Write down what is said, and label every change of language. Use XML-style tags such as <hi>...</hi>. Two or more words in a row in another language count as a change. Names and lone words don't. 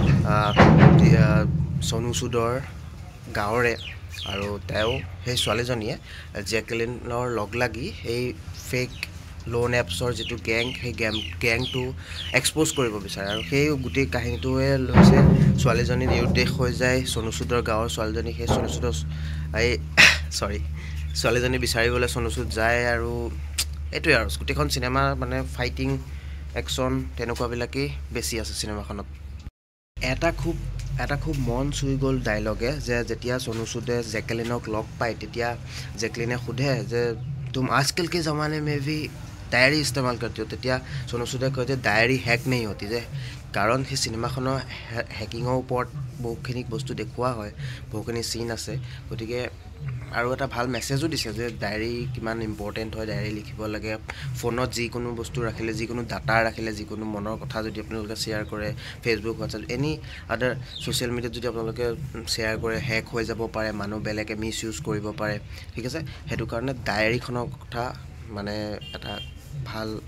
<as>সোনু সুদৰ গাঁৱৰে আৰু তেওঁ সেই ছোৱালীজনীয়ে জেকলিনৰ লগ লাগি এই</as> <en>fake loan appsৰ</en> <as>যেটো গেং সেই গেংটো এক্সপ'জ কৰিব বিচাৰে আৰু সেই গোটেই কাহিনীটোৱে লৈছে ছোৱালীজনী নিৰুদ্দেশ হৈ যায় সোনু সুদৰ গাঁৱৰ ছোৱালীজনী সেই সোনু সুদৰ ছোৱালীজনী বিচাৰিবলৈ সোনু সুদ যায় আৰু এইটোৱে আৰু গোটেইখন চিনেমা মানে</as> <en>fighting action</en> <as>তেনেকুৱাবিলাকেই বেছি আছে চিনেমাখনত এটা খুব মন চুই গ'ল ডায়লগে যে যেতিয়া সোনু সুদে জেকলিনক লগ পায় তেতিয়া জেকলিনে সোধে যে</as> <hi>तुम आजकल के ज़माने में भी डायरी इस्तेमाल करते</hi> <as>हो তেতিয়া সোনু সুদে কয় যে</as> <hi>डायरी हैक नहीं होती</hi> <as>যে কাৰণ সেই চিনেমাখনৰ হেকিঙৰ ওপৰত বহুখিনি বস্তু দেখুওৱা হয় বহুখিনি সিন আছে গতিকে আৰু এটা ভাল মেছেজো দিছে যে ডায়েৰী কিমান ইম্পৰ্টেণ্ট হয় ডায়েৰী লিখিব লাগে ফোনত যিকোনো বস্তু ৰাখিলে যিকোনো ডাটা ৰাখিলে যিকোনো মনৰ কথা যদি আপোনালোকে শ্বেয়াৰ কৰে ফেচবুক হোৱাটছআপ</as> <en>any other social mediaত</en> <as>যদি আপোনালোকে শ্বেয়াৰ কৰে হেক হৈ যাব পাৰে মানুহ বেলেগে মিছ ইউজ কৰিব পাৰে ঠিক আছে সেইটো কাৰণে ডায়েৰীখনৰ কথা মানে এটা ভাল</as>